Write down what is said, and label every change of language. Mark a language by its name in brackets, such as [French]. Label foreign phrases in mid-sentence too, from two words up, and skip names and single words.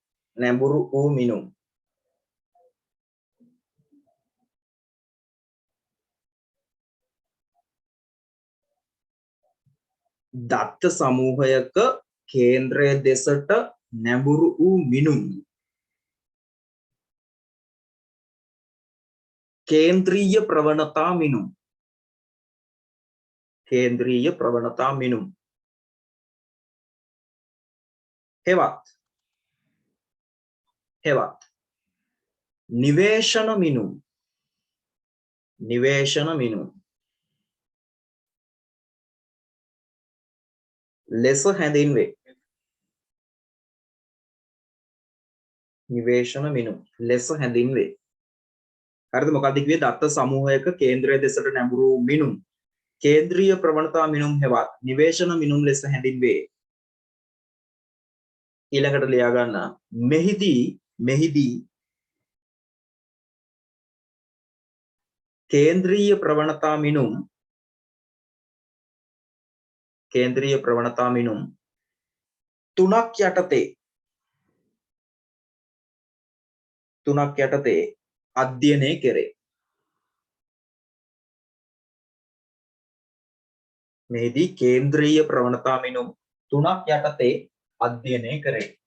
[Sinhala] දත්ත සමූහයක කේන්ද්‍රය දෙසට නැඹුරු වූ මිනුම් කේන්ද්‍රීය ප්‍රවණතා මිනුම් हेවත් නිවේශන මිනුම් ලෙස හැඳින්වේ හරිද මොකක්ද කිව්වේ දත්ත සමූහයක කේන්ද්‍රය දෙසට නැඹුරු මිනුම් කේන්ද්‍රීය ප්‍රවණතා මිනුම් හෙවත් නිවේශන මිනුම් ලෙස හැඳින්වේ ඊළඟට ලියා ගන්න මෙහිදී කේන්ද්‍රීය ප්‍රවණතා මිනුම් තුනක් යටතේ අධ්‍යයනය කෙරේ. මෙහිදී කේන්ද්‍රීය ප්‍රවණතා මිනුම් 3ක් යටතේ අධ්‍යයනය කරේ.